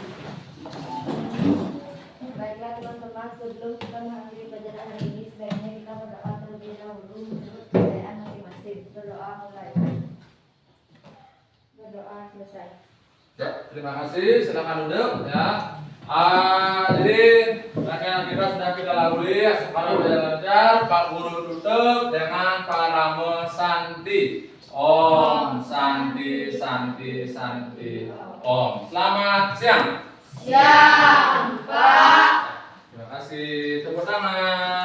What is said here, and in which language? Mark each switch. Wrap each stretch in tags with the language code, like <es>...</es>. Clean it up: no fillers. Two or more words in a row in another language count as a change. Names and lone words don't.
<id>Baiklah teman-teman, sebelum kita mengakhiri pelajaran hari ini, sebaiknya kita berdoa terlebih dahulu menurut kepercayaan masing-masing. Berdoa mulai. Berdoa selesai. Ya, terima kasih. Silakan duduk ya. Jadi rangkaian kita sudah kita lalui. Sekarang belajar Pak Guru tutup dengan parame Santi.</id> <sa>Om Santi Santi Santi Om.</sa> <id>Selamat siang. Siang, Pak. Terima kasih. Tepuk tangan.</id>